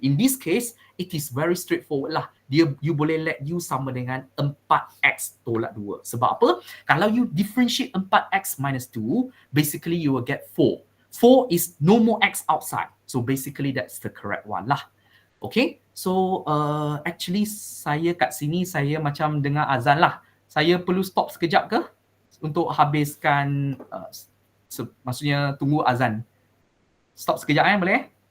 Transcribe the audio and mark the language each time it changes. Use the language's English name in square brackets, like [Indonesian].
[English] In this case, it is very straightforward lah. [Malay] You boleh let U sama dengan 4x tolak 2. Sebab apa? [English] Kalau you differentiate 4x minus 2, basically you will get 4. 4 is no more x outside. So basically that's the correct one lah. [Malay] Okay, so actually saya kat sini saya macam dengar azan lah. Saya perlu stop sekejap ke untuk habiskan maksudnya tunggu azan. Stop sekejap boleh?